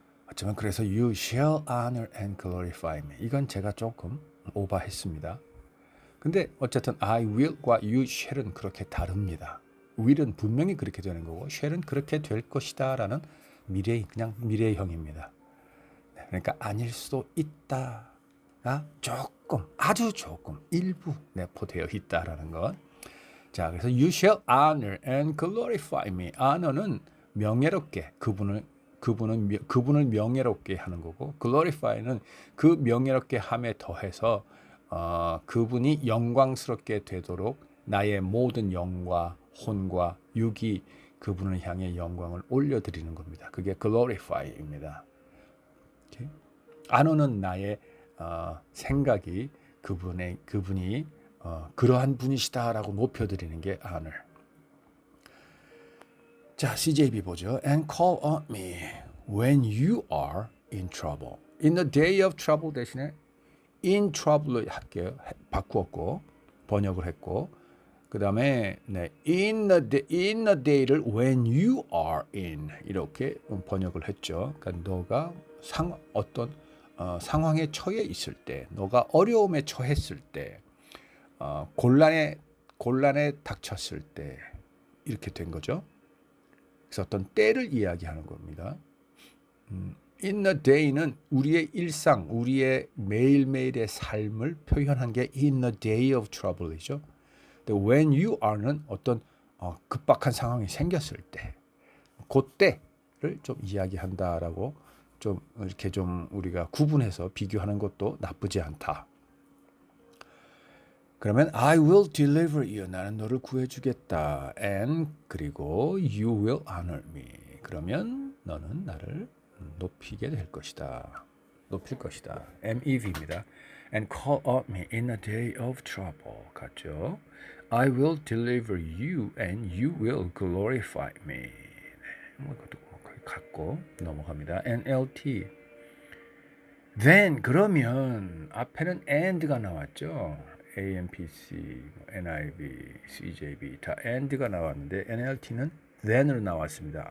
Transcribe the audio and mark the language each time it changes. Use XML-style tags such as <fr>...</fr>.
<ko>어쩌면 그래서</ko> <en>You shall honor and glorify me.</en> <ko>이건 제가 조금 오버했습니다. 근데 어쨌든</ko> <en>I will</en> <ko>과</ko> <en>You shall</en> <ko>은 그렇게 다릅니다. will은 분명히 그렇게 되는 거고 shall은 그렇게 될 것이다 라는 그냥 미래형입니다. 그러니까 아닐 수도 있다가 조금 아주 조금 일부 내포되어 있다라는 것.</ko> <en>자, 그래서 You shall honor and glorify me.</en> <ko>honor는 명예롭게 그분을 명예롭게 하는 거고 glorify는 그 명예롭게 함에 더해서 그분이 영광스럽게 되도록 나의 모든 영과 혼과 육이 그분을 향해 영광을 올려드리는 겁니다. 그게 glorify입니다. honor는 나의 생각이 그분이 그러한 분이시다라고 높여드리는 게 honor. 자, CJB 보죠.</ko> <en>And call on me when you are in trouble. In the day of trouble</en> <ko>대신에</ko> <en>in trouble로</en> <ko>할게요. 바꾸었고 번역을 했고 그 다음에 in the day를</ko> <en>when you are in</en> <ko>이렇게 번역을 했죠. 그러니까 너가 어떤 상황에 처해 있을 때, 너가 어려움에 처했을 때, 곤란에 닥쳤을 때 이렇게 된 거죠. 그래서 어떤 때를 이야기하는 겁니다.</ko> <en>In the day</en> <ko>는 우리의 일상, 우리의 매일매일의 삶을 표현한 게</ko> <en>in the day of trouble</en> <ko>이죠. 근데 when you are는 어떤 급박한 상황이 생겼을 때, 그때를 좀 이야기한다라고 좀 이렇게 좀 우리가 구분해서 비교하는 것도 나쁘지 않다.</ko> <en>그러면 I will deliver you.</en> <ko>나는 너를 구해주겠다.</ko> <en>And</en> <ko>그리고</ko> <en>you will honor me.</en> <ko>그러면 너는 나를 높이게 될 것이다. 높일 것이다. MEV입니다.</ko> <en>And call on me in a day of trouble.</en> <ko>같죠?</ko> <en>I will deliver you and you will glorify me.</en> <ko>이것도 같고 넘어갑니다. NLT. Then 그러면 앞에는 and가 나왔죠. AMPC, NIV, CJB 다 and가 나왔는데 NLT는 then으로 나왔습니다.</ko>